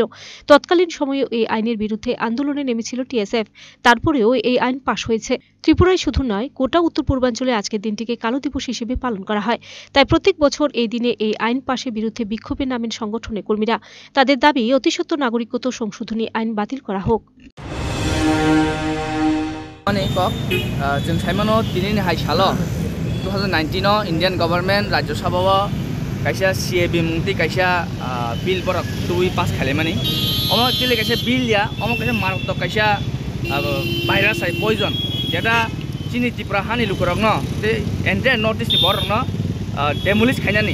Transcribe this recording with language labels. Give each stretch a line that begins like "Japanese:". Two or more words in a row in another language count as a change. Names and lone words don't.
Bangla: তৎকালীন সময়ে এই আইনের বিরুদ্ধে আন্দোলনে নেমেছিল টিএসএফ। তারপরেও এই আইন পাশ হয়েছে। ত্রিপুরায় শুধু নয়, গোটা উত্তর পূর্বাঞ্চলে আজকের দিনটিকে কালো দিবস হিসেবে পালন করা হয়। তাই প্রত্যেক বছর এই দিনে এই আইন পাশের বিরুদ্ধে বিক্ষোভে নামেন সংগঠনের কর্মীরা। তাদের দাবি অতি সত্বর নাগরিকত্ব সংশোধনী আইন বাতিল করা হোক।
Bodo: जों साइमानो दिनैनि हाय सालो 2019
English: Indian government
Bodo: राज्य सभाव कायसा सीए बिमुंति कायसा बिल बरक दुई पास खालामनानै अमा एक्चुअली कायसा बिल या अमा कायसा मारक कायसा भाइरास है पॉइजन जेटा चिनी त्रिपुरा हानि लुकरक न ते एन्टायर नॉर्थ ईस्ट बरक न डेमोलिश खायनानै